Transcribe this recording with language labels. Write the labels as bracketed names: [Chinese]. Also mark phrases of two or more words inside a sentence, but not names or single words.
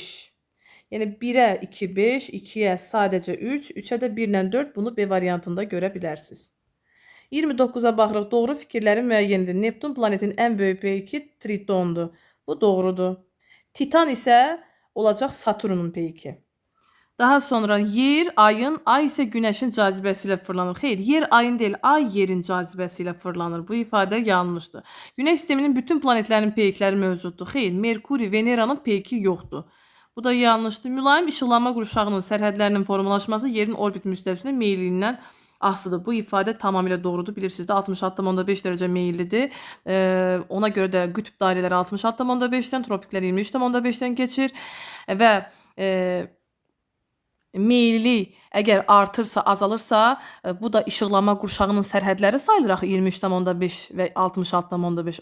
[Azerbaijani] Yəni 1'ə 2, 5, 2'yə sadəcə 3, 3'ə də 1 ilə 4. Bunu B variantında görə bilərsiniz. 29'a baxırıq. Doğru fikirlərin müəyyənidir. Neptun planetin ən böyük peyki Tritondur. Bu doğrudur. Titan isə olacaq Saturnun peyki. [Turkish] Daha sonra yer ayın, ay ise güneşin cazibesiyle fırlanır. Hayır, yer ayın değil, ay yerin cazibesiyle fırlanır. Bu ifade yanlıştır. Güneş sisteminin bütün planetlerin peykleri mevcuttur. Hayır, Merkuri, Venera'nın peyki yoktur. [Azerbaijani] Bu da yanlışdır. Mülayim ışıqlanma qurşağının sərhədlərinin formalaşması yerin orbit müstəvisində meyilliyindən asılıdır. Bu ifadə tamamilə doğrudur. Bilirsiniz də 66,5 dərəcə meyillidir. Ona görə də qütb dairələri 66,5-dən, tropiklər 23,5-dən keçir və meyillilik əgər artırsa, azalırsa, bu da işıqlanma qurşağının sərhədləri sayılır axı 23,5 və 66,5.